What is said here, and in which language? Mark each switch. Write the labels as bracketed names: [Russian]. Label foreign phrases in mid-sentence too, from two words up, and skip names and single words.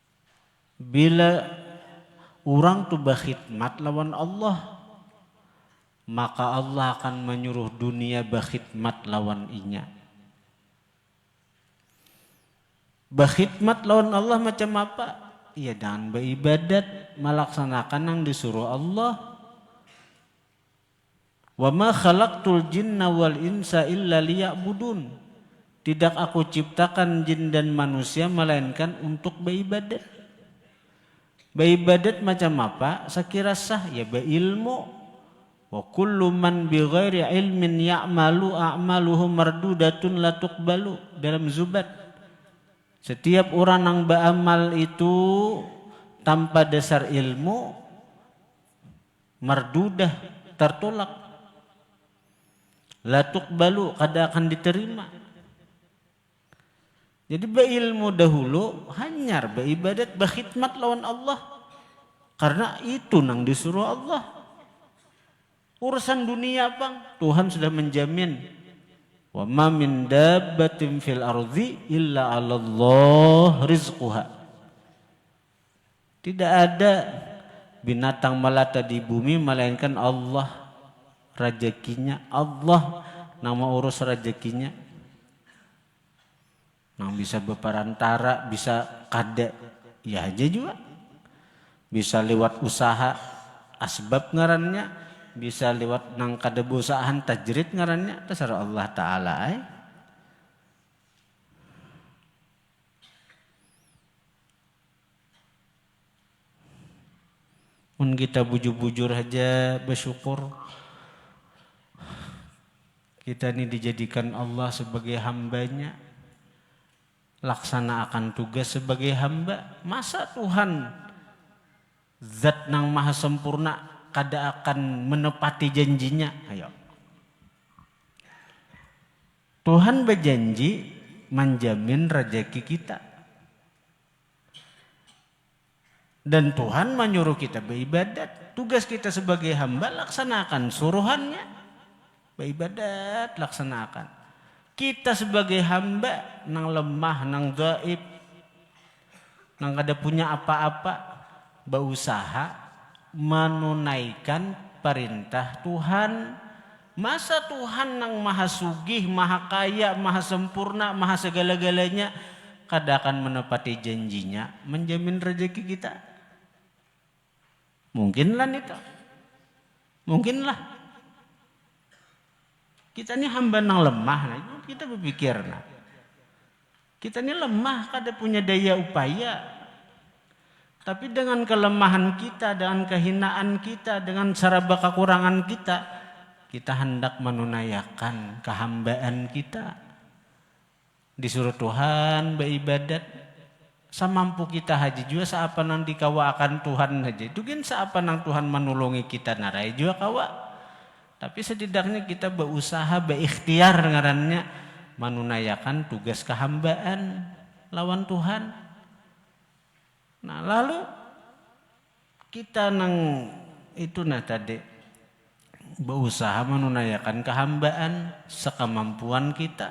[Banjar] Bila orang tu berkhidmat lawan Allah, maka Allah akan menyuruh dunia berkhidmat lawan inya. Berkhidmat lawan Allah macam apa? [Indonesian] Ya dengan beribadat, melaksanakan yang disuruh Allah. [Arabic] وما خلقت الجن والإنس إلا ليعبدون. [Indonesian] Tidak aku ciptakan jin dan manusia melainkan untuk beribadat. [Banjar] Beribadat macam apa? Sekira sah ya berilmu. [Arabic] وكل من بغير علم يعمل أعماله مردودة لا تقبل, [Indonesian] dalam Zubat. Setiap orang yang beramal itu tanpa dasar ilmu, mardudah, tertolak. [Arabic] لا تقبل, [Banjar] kada akan diterima. Jadi berilmu dahulu, hanyar beribadat, berkhidmat lawan Allah. Karena itu nang disuruh Allah. Urusan dunia bang, Tuhan sudah menjamin. [Arabic] وما من دابة في الأرض إلا على الله رزقها. [Indonesian] Tidak ada binatang melata di bumi melainkan Allah rezekinya. [Banjar] Allah nama urus rezekinya. Nang bisa berperantara, bisa kada ya aja juga. Bisa lewat usaha asbab ngarannya, bisa lewat nang kada usahaan tajrid ngarannya, terserah Allah Ta'ala. Mun kita bujur-bujur aja bersyukur. [Indonesian] Kita ini dijadikan Allah sebagai hambanya. Laksanakan tugas sebagai hamba. [Banjar] Masa Tuhan Zat nang maha sempurna kada akan menepati janjinya? Ayo. [Indonesian] Tuhan berjanji menjamin rezeki kita. Dan Tuhan menyuruh kita beribadat. Tugas kita sebagai hamba laksanakan suruhannya. Beribadat laksanakan. [Banjar] Kita sebagai hamba nang lemah, nang gaib, nang kada punya apa-apa, berusaha menunaikan perintah Tuhan. Masa Tuhan nang maha sugih, maha kaya, maha sempurna, maha segala-galanya kada akan menepati janjinya menjamin rezeki kita? [Indonesian] Mungkinlah itu. Mungkinlah. [Banjar] Kita ini hamba nang lemah, nah, kita berpikir, nah, kita ini lemah, kada punya daya upaya. [Indonesian] Tapi dengan kelemahan kita, dengan kehinaan kita, dengan serba kekurangan kita hendak menunaikan kehambaan kita. [Banjar] Disuruh Tuhan beribadat, semampu kita haji juga seapa nang dikawakan Tuhan haji. Itu kan seapa nang Tuhan menolongi kita narai juga kawa. Tapi setidaknya kita berusaha, berikhtiar ngarannya menunaikan tugas kehambaan lawan Tuhan. Nah lalu kita nang itu nah tadi berusaha menunaikan kehambaan sekemampuan kita.